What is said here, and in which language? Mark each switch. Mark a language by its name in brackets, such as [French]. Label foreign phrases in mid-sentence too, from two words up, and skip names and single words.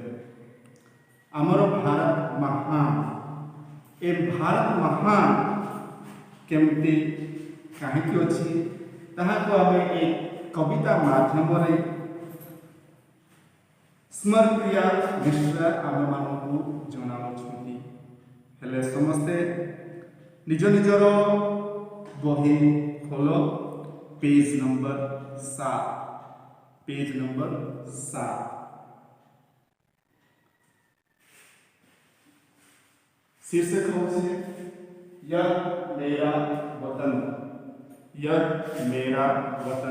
[Odia] ଆମର ଭାରତ ମହାନ, ଏ ଭାରତ ମହାନ କେମିତି କାହିଁକି ଅଛି ତାହାକୁ ଆମେ ଏ କବିତା ମାଧ୍ୟମରେ ସ୍ମରପ୍ରିୟା ମିଶ୍ର ଆମମାନଙ୍କୁ ଜଣାଉଛନ୍ତି। ହେଲେ ସମସ୍ତେ ନିଜ ନିଜର ବହି ଖୋଲ, [English] page number 7. [Hindi] शीर्षक है यह मेरा वतन, यह मेरा वतन।